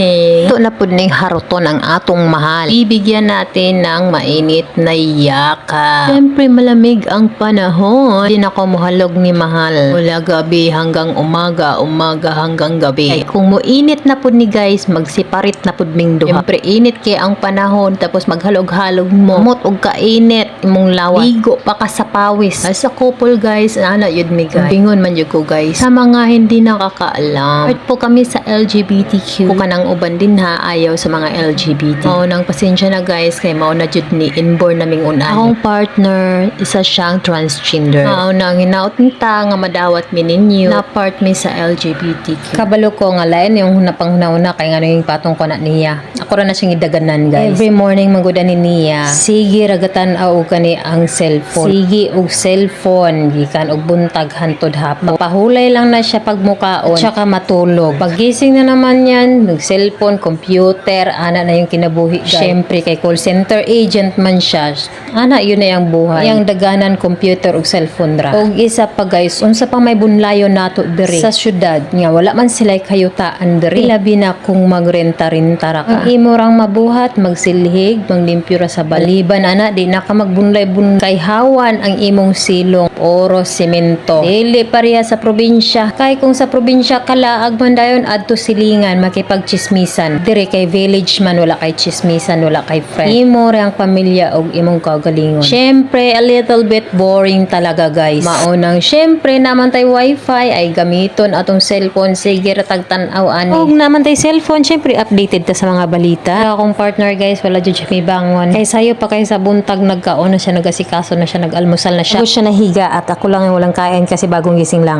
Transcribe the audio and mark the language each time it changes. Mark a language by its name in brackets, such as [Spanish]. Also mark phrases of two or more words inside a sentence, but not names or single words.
[Filipino] Ito na po [Cebuano] ning haruton ang atong mahal. [Filipino] Ibigyan natin ng mainit na yaka. Siyempre malamig ang panahon. Hindi na ko [Cebuano] muhalog ni mahal. [Filipino] Mula gabi hanggang umaga, umaga hanggang gabi. [Cebuano] Ay, kung muinit na po ni guys, magsiparit na po ming duha. Siyempre init kay ang panahon, tapos maghalog-halog mo. Amot og kainit, imong lawas. Ligo pa ka sa pawis. [English] As a couple [Cebuano] guys, ana yun mi guys. Bingon man yun ko guys. [Filipino] Sa mga hindi nakakaalam. Part po kami sa LGBTQ. [Cebuano] Kung kanang uban din ha, ayaw sa mga LGBT. Mao nang pasensya na guys, kay mao na jud ni inborn naming unan. Akong partner, isa siyang transgender. Mao nang hinaot nita nga madawat mi ninyo na part mi sa LGBTQ. Kabalo ko nga lain yung napanghunauna kay nga nang patong ko na niya. Ako ra na siyang idaganan guys. [English] Every morning [Cebuano] maguda ni niya. Sige ragatan og kani ang cellphone. Sige og cellphone gikan og buntag hantod hapon. Mapahulay lang na siya pagmukaon at saka matulog. Pagising na naman yan, cellphone, computer, ana na yung kinabuhi guys. Siyempre kay [English] call center agent [Cebuano] man siya. Ana yun na yung buhay. Yung daganan computer ug cellphone ra. Og isa pa guys, unsa pa may bunlayon nato diri sa syudad nga wala man sila kayutaan diri. Labi na kung magrenta-renta ra ka. Ang imo rang mabuhat, magsilhig, manglimpyo ra sa baliban ana di na ka magbunlay-bunlay kay hawan ang imong silong oro semento. Dili pareha sa probinsya. Kay kung sa probinsya kalaag man dayon adto silingan makipagchismisan. Dire kay village man wala kay chismisan, wala kay friend. Imo ra ang pamilya og imong kagalingon. [English] Syempre a little bit boring talaga guys. [Cebuano] Maunang syempre naman tay wifi ay gamiton atong cellphone, sige ra tagtan-aw ani. Og naman tay cellphone syempre updated ta sa mga balita. Akong partner guys wala jud siya may bangon. Kay sayo pa kay sa buntag nagkaon na siya, nagasikaso na siya, nag-almusal na siya. [Filipino] Ako siya nahiga at ako lang yung walang kain kasi bagong gising lang.